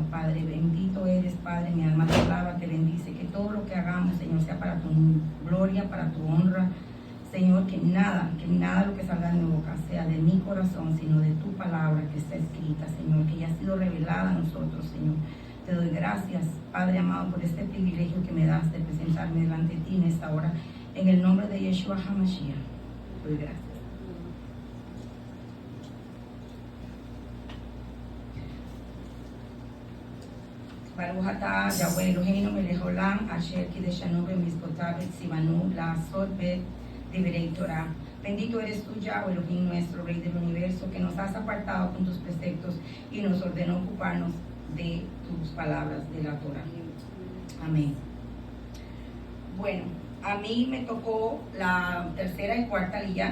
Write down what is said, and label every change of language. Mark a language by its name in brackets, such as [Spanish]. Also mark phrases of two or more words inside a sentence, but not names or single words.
[Spanish] Padre, bendito eres, Padre, mi alma te alaba, te bendice, que todo lo que hagamos, Señor, sea para tu gloria, para tu honra, Señor, que nada lo que salga de mi boca sea de mi corazón, sino de tu palabra que está escrita, Señor, que ya ha sido revelada a nosotros, Señor. Te doy gracias, Padre amado, por este privilegio que me das de presentarme delante de ti en esta hora, en el nombre de Yeshua HaMashiach. Te doy gracias. [Hebrew] ברוך אתה יהוה אלהינו מלך עולם אשר קדשנו במצותיו וצונו לעשות בדברי תורה. [Spanish] Bendito eres tú, Yahweh Elohim, nuestro Rey del Universo, que nos has apartado con tus preceptos y nos ordenó ocuparnos de tus palabras de la Torah. Amén. Bueno, a mí me tocó la tercera y cuarta lilla.